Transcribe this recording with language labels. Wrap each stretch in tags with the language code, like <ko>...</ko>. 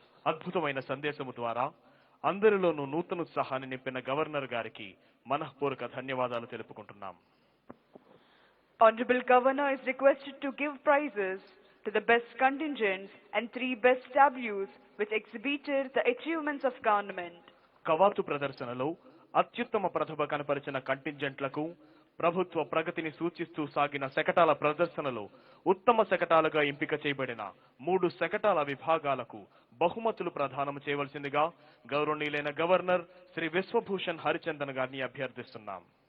<te>అద్భుతమైన సందేశము ద్వారా అందరిలోనూ నూతన ఉత్సాహాన్ని నింపిన గవర్నర్ గారికి మనఃపూర్వక ధన్యవాదాలు తెలుపుకుంటున్నాం.</te> <en>Honorable Governor is requested to give prizes to the best contingents and 3 best tableaus which exhibited the achievements of government.</en> <te>కవాతు ప్రదర్శనలో అత్యుత్తమ ప్రతిభ కనపరిచిన కంటింజెంట్లకు ప్రభుత్వ ప్రగతిని సూచిస్తూ సాగిన శకటాల ప్రదర్శనలో ఉత్తమ శకటాలుగా ఎంపిక చేయబడిన 3 శకటాల విభాగాలకు బహుమతులు ప్రదానం చేయవలసిందిగా గౌరవనీయులైన గవర్నర్ శ్రీ విశ్వభూషణ్ హరిచందన్ గారిని అభ్యర్థిస్తున్నాం.</te>